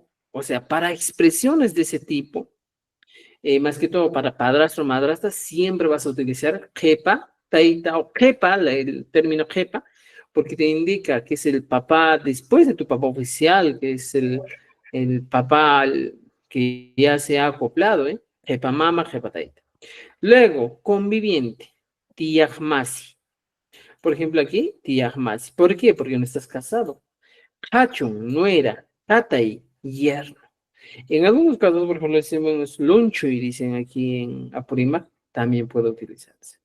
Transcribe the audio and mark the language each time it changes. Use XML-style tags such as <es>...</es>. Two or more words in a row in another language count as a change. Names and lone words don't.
<es>O sea, para expresiones de ese tipo, más que todo para padrastro, madrastra, siempre vas a utilizar jepa, taita o jepa, el término jepa, porque te indica que es el papá después de tu papá oficial, que es el papá que ya se ha acoplado, ¿eh?</es> <qu>Jepa mama, jepa taita.</qu> <es>Luego, conviviente, tiyahmasi. Por ejemplo, aquí, tiyahmasi. ¿Por qué? Porque no estás casado. Hachun, nuera, tatay, yerno. En algunos casos, por ejemplo, decimos luncho y dicen aquí en Apurímac, también puede utilizarse.</es>